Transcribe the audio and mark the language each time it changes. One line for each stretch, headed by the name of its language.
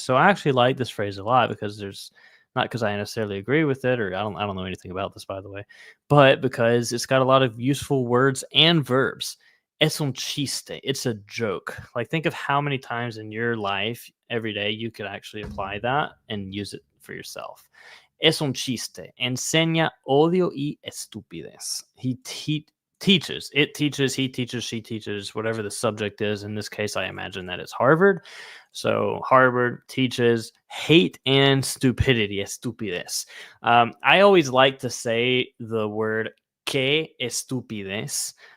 English: So I actually like this phrase a lot because not because I necessarily agree with it, or I don't know anything about this, by the way, but because it's got a lot of useful words and verbs.
Spanish: Es un chiste.
English: It's a joke. Like think of how many times in your life every day you could actually apply that and use it for yourself.
Spanish: Es un chiste. Enseña odio y estupidez.
English: He teaches. It teaches, he teaches, she teaches, whatever the subject is. In this case, I imagine that it's Harvard. So Harvard teaches hate and stupidity, estupidez. I always like to say the word
Spanish: que estupidez.